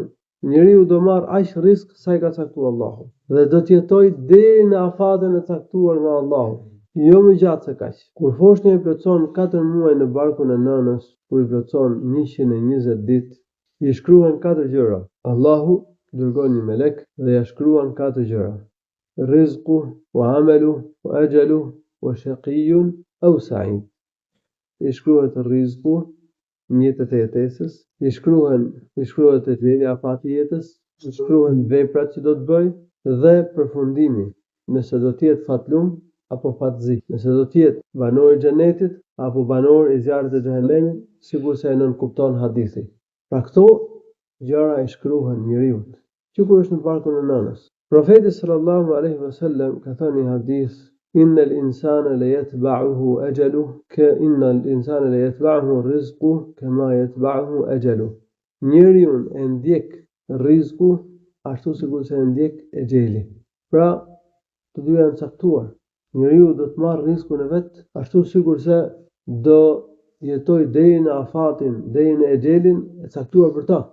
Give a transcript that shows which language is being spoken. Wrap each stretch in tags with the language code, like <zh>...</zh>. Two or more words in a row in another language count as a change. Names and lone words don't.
<sq>Njeriu do marr aq risk sa i ka caktuar Allahu dhe do të jetojë deri në afatin e caktuar nga Allahu. Jo më gjatë se kaq. Kur foshnja i plotson 4 muaj në barkun e nënës, kur i plotson 120 ditë, i shkruan 4 gjëra. Allahu dërgon një melek dhe ja shkruan 4 gjëra:</sq> <ar>رزقه وعمله وأجله وشقي أو سعيد.</ar> <sq>I shkruhet rizqu, mjetet e jetesës, i shkruhet exheli, afati i jetës, i shkruhen veprat që do të bëj dhe përfundimi, nëse do të jetë fatlum apo fatzi, nëse do të jetë banor i xhenetit apo banor i zjarrit të xhehenemit, sikurse e nën kupton hadithi. Pra këto gjëra i shkruhen njeriu që kur është në barkun e nënës. Profeti</sq> <ar>صلى الله عليه وسلم</ar> <sq>ka thënë në hadith:</sq> <ar>إن الإنسان لا يتبعه أجله كما يتبعه أجله.</ar> <sq>Njeriu e ndjek rreziku ashtu sikurse e ndjek exheli. Pra, të dy janë caktuar. Njeriu do të marrë rrezikun e vet ashtu sikurse do jetoj deri në afatin, deri në exhelin e caktuar për ta.</sq>